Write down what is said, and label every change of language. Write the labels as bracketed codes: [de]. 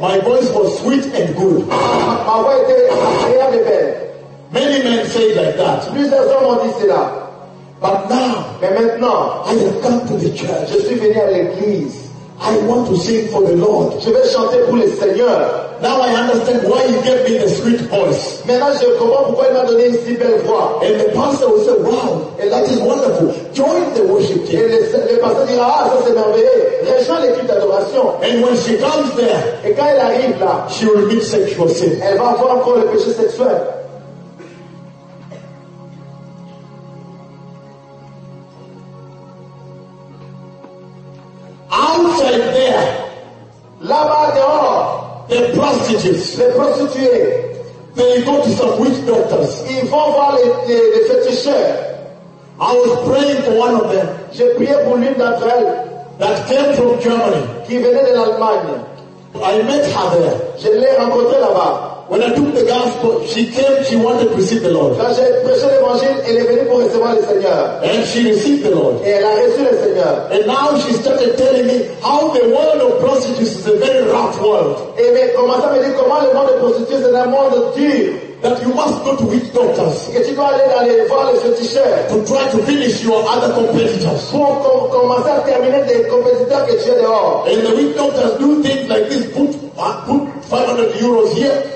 [en] My voice was sweet and good. Many men say like that. But now, [fr] mais maintenant, [en] I have come to the church. [fr] Je suis venu à l'église. [en] I want to sing for the Lord. [fr] Je vais chanter pour le Seigneur. [en] Now I understand why he gave me the sweet voice. [fr] Maintenant, je comprends pourquoi il m'a donné une si belle voix. [en] And the pastor will say, wow, that is wonderful. Join the worship team. [fr] Et le pasteur dira, ah, ça c'est merveilleux. Rejoins l'équipe d'adoration. [en] And when she comes there, [fr] et quand elle arrive là, [en] she will meet sexual sin. [fr] Elle va avoir encore le péché sexuel. [en] Outside there, [fr] là-bas dehors, [en] the prostitutes, [fr] les prostituées, [en] they go to some witch doctors. [fr] Ils vont voir les féticheurs. [en] I was praying for one of them. [fr] Je priais pour l'une d'entre elles. [en] That came from Germany. [fr] Qui venait de l'Allemagne. [en] I met her there. [fr] Je l'ai rencontrée là-bas. [en] When I took the gospel, she came, she wanted to receive the Lord. [fr] Quand j'ai prêché l'évangile, elle est venue pour recevoir le Seigneur. [en] And she received the Lord. [fr] Et elle a reçu le Seigneur. [en] And now she started telling me how the world of prostitutes is a very rough world. [fr] Et elle commence à me dire comment le monde des prostituées est un monde dur. [en] That you must go to witch doctors. [fr] Que tu dois aller voir les féticheurs. [en] To try to finish your other competitors. [fr] Pour commencer à terminer des compétiteurs que tu as dehors. [en] And the witch doctors do things like this, put 500 euros here.